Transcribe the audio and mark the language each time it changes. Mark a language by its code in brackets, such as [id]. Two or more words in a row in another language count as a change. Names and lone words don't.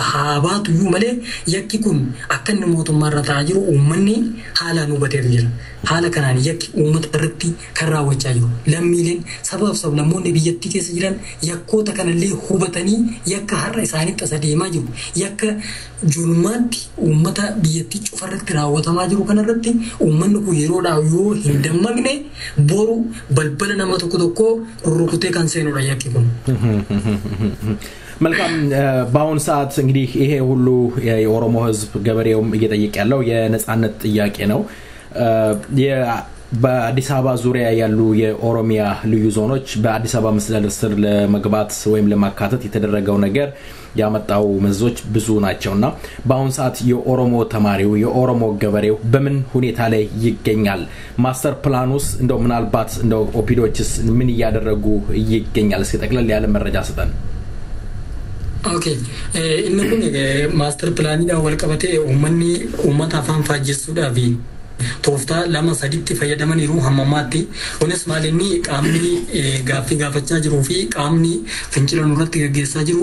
[om] haa baatuyyuu malee yakki kun akka inni mootummaarra ta'aa jiru uummanni haalaan hubateetu jira haala kanaan yakki uummata irratti kan raawwachaa jiru lammiileen sabaaf sablammoonni biyyattii keessa jiran yakkoota kanallee hubatanii yakka har'a isaanitti as adeemaa jiru yakka julmaatti uummata biyyattii cufarratti raawwatamaa jiru kanarratti uummanni kun yeroodhaa yoo hin dammaqne boru balbala nama tokko rurrukutee kan seenudha yakki kun. [am] መልካም በአሁን ሰዓት እንግዲህ ይሄ ሁሉ የኦሮሞ ህዝብ ገበሬውም እየጠየቀ ያለው የነጻነት ጥያቄ ነው በአዲስ አበባ ዙሪያ ያሉ የኦሮሚያ ልዩ ዞኖች በአዲስ አበባ መስተዳድር ስር ለመግባት ወይም ለማካተት የተደረገው ነገር ያመጣው መዘዞች ብዙ ናቸውና በአሁን ሰዓት የኦሮሞ ተማሪው የኦሮሞ ገበሬው በምን ሁኔታ ላይ ይገኛል ማስተር ፕላኑስ እንደው ምናልባት እንደው ኦፒዲዎችስ ምን ያደረጉ ይገኛል እስኪ ጠቅለል ያለ መረጃ ሰጠን [om] Okay, inni kun master planidha wal qabatee uummata afaan faajjessuudhaaf tooftaa lama sadiitti fayyadamaniiru hammamaatti kunis maalinni qaamni gaaffii gaafachaa jiruu fi qaamni fincila nurratti gaggeessaa jiru